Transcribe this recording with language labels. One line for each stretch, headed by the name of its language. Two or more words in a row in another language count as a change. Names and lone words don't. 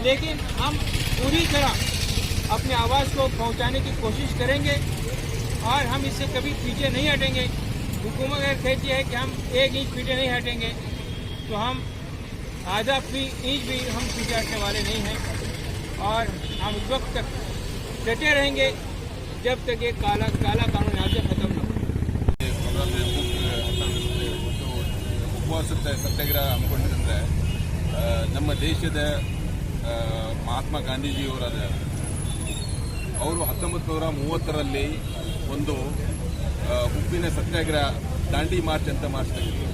Hindi: लेकिन हम पूरी तरह अपनी आवाज़ को पहुँचाने की कोशिश करेंगे और हम इससे कभी पीछे नहीं हटेंगे। हुकूमत अगर कहती है कि हम 1 इंच पीछे नहीं हटेंगे, तो हम आधा इंच भी हम पीछे हटने वाले नहीं हैं। और हम उस वक्त तक डटे रहेंगे जब तक ये काला कानून यहाँ से खत्म न हो।
Kannada: ಉಪವಾಸ ಸತ್ಯಾಗ್ರಹ ಹಮ್ಮಿಕೊಂಡಿದ್ದಂದ್ರೆ ನಮ್ಮ ದೇಶದ ಮಹಾತ್ಮ ಗಾಂಧೀಜಿಯವರಾದ ಅವರು 1930ರಲ್ಲಿ ಒಂದು ಉಪ್ಪಿನ ಸತ್ಯಾಗ್ರಹ ದಾಂಡಿ ಮಾರ್ಚ್ ಅಂತ ಮಾರ್ಚ್ ತೆಗೆದರು.